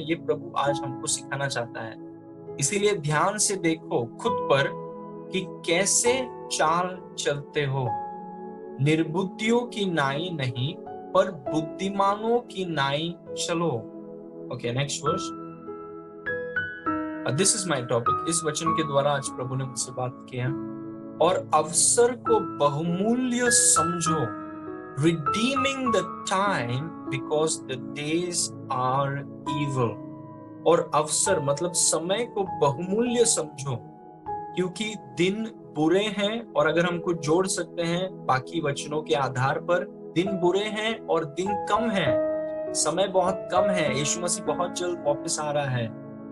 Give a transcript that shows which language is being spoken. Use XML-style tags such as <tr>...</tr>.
<hi>ये प्रभु आज हमको सिखाना चाहता है। इसीलिए ध्यान से देखो खुद पर कि कैसे चाल चलते हो, निर्बुद्धियों की नाई नहीं पर बुद्धिमानों की नाई चलो। Okay,</hi> <en>Next verse. This is my topic.</en> <hi>इस वचन के द्वारा आज प्रभु ने मुझसे बात किया। और अवसर को बहुमूल्य समझो,</hi> <en>redeeming the time because the days are evil.</en> <hi>और अवसर मतलब समय को बहुमूल्य समझो क्योंकि दिन बुरे हैं। और अगर हम कुछ जोड़ सकते हैं बाकी वचनों के आधार पर, दिन बुरे हैं और दिन कम है, समय बहुत कम है, यीशु मसीह बहुत जल्द वापस आ रहा है।</hi>